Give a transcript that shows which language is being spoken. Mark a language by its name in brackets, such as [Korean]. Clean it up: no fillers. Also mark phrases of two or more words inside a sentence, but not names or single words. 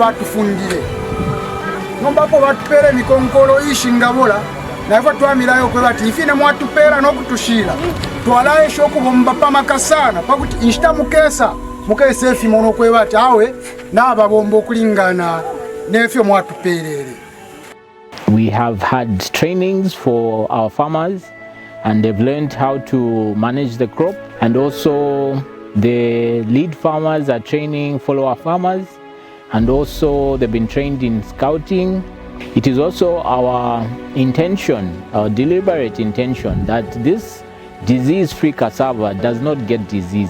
[Bemba] batufundire nombapo batupere mikonkolo ishingabola naifa twamirayo kwebati ifine mwatupera nokutushira twala esho kubomba pamakasana pakuti inshita mukese efi mono kwebati awe naba bomba okulingana nefyo mwatuperere. [English] We have had trainings for our farmers, and they've learned how to manage the crop, and also the lead farmers are training follower farmers, and also they've been trained in scouting. It is also our intention, our deliberate intention, that this disease-free cassava does not get diseased.